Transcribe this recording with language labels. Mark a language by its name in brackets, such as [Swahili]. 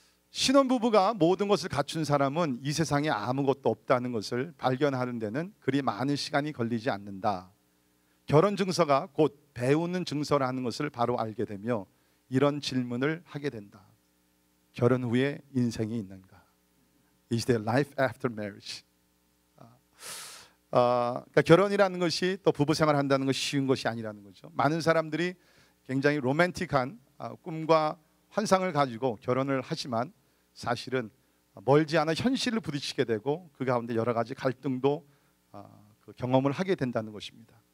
[Korean] 신혼부부가 모든 것을 갖춘 사람은 이 세상에 아무것도 없다는 것을 발견하는 데는 그리 많은 시간이 걸리지 않는다. 결혼 증서가 곧 배우는 증서라는 것을 바로 알게 되며 이런 질문을 하게 된다. 결혼 후에 인생이 있는가? [English] Is there life after marriage? [Korean] 그러니까 결혼이라는 것이 또 부부 생활을 한다는 것이 쉬운 것이 아니라는 거죠. 많은 사람들이 굉장히 로맨틱한 꿈과 환상을 가지고 결혼을 하지만 사실은 멀지 않아 현실을 부딪히게 되고 그 가운데 여러 가지 갈등도 그 경험을 하게 된다는 것입니다.